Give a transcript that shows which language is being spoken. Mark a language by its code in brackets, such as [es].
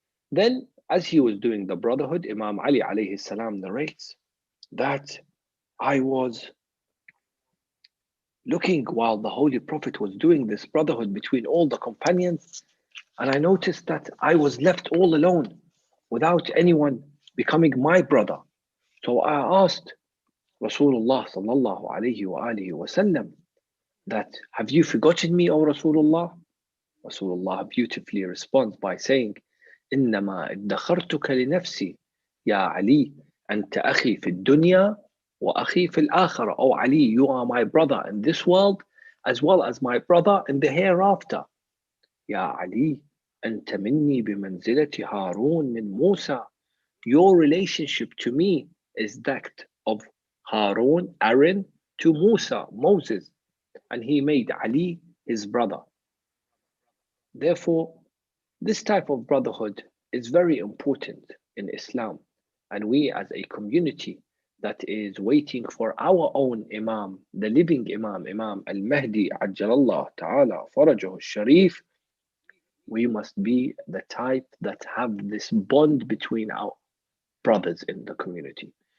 [en] Then, as he was doing the brotherhood, Imam Ali alayhi salam narrates that I was looking while the Holy Prophet was doing this brotherhood between all the companions, and I noticed that I was left all alone without anyone becoming my brother. So I asked Rasulullah sallallahu alayhi wa sallam that, have you forgotten me, O Rasulullah? Rasulullah beautifully responds by saying, [ar] إنما ادخرتك لنفسي يا علي أنت أخي في الدنيا وأخي في الآخرة. [en] Oh Ali, you are my brother in this world as well as my brother in the hereafter. [ar] يا علي أنت مني بمنزلة هارون من موسى. [en] Your relationship to me is that of Harun, Aaron, to Musa, Moses, and he made Ali his brother. Therefore, this type of brotherhood is very important in Islam, and we as a community that is waiting for our own Imam, the living Imam, Imam al-Mahdi, Ajjalallah Ta'ala, Farajahu Sharif, we must be the type that have this bond between our brothers in the community.